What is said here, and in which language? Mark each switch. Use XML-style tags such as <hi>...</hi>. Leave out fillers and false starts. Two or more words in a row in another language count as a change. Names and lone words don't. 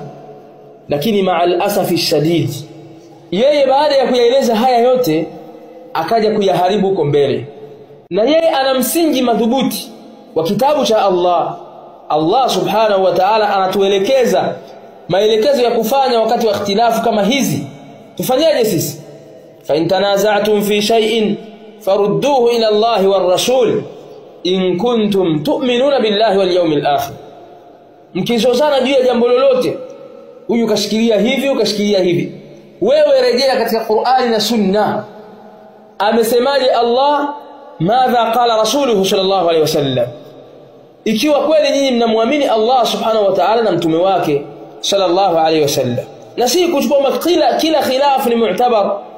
<sw>Lakini</sw> <ar>مع أسف شديد,</ar> <sw>yeye baada ya kuyaeleza haya yote akaja kuyaharibu huko mbele. Na yeye ana msingi madhubuti wa kitabu cha Allah. Allah</sw> <ar>سبحانه وتعالى</ar> <sw>anatuelekeza maelekezo ya kufanya wakati wa ikhtilafu kama hizi. Tufanyaje sisi?</sw> <ar>فإن تنازعتم في شيء فردوه إلى الله والرسول إن كنتم تؤمنون بالله واليوم الآخر.</ar> <sw>Mkizozana juu ya jambo lolote, huyu kashikilia hivi ukashikilia hivi, wewe rejea katika Qur'ani na Sunna. Amesemaje Allah?</sw> <ar>ماذا قال رسوله صلى الله عليه وسلم?</ar> <sw>Ikiwa kweli nyinyi mnamwamini Allah</sw> <ar>سبحانه وتعالى</ar> <sw>na mtume wake</sw> <ar>صلى الله عليه وسلم,</ar> <sw>na si kuchukua kila khilaf ni mu'tabar.</sw>